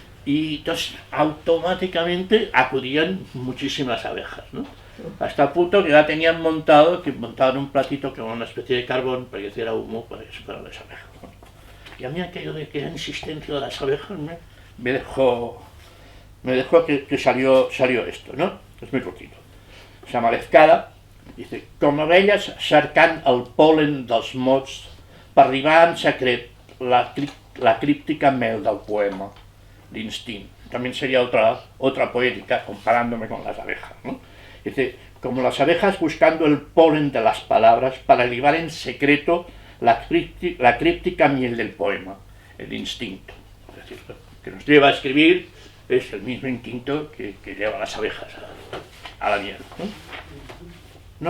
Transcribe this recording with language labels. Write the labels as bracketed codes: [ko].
[es] Y entonces automáticamente acudían muchísimas abejas, ¿no? Hasta el punto que ya tenían montado, que montaban un platito con una especie de carbón para que hiciera humo para las abejas, ¿no? Y a mí aquello de que la insistencia de las abejas me dejó que salió esto, no? És muy cortito. Se llama l'Escala, dice, [ca] com abelles cercant el pol·len dels mots per arribar en secret la críptica mel del poema, l'instint. [es] También sería otra poética comparándome con las abejas, ¿no? Dice, como las abejas buscando el polen de las palabras para libar en secreto la críptica miel del poema, el instinto. Es decir, que nos lleva a escribir es el mismo instinto que lleva a las abejas a la miel, ¿no?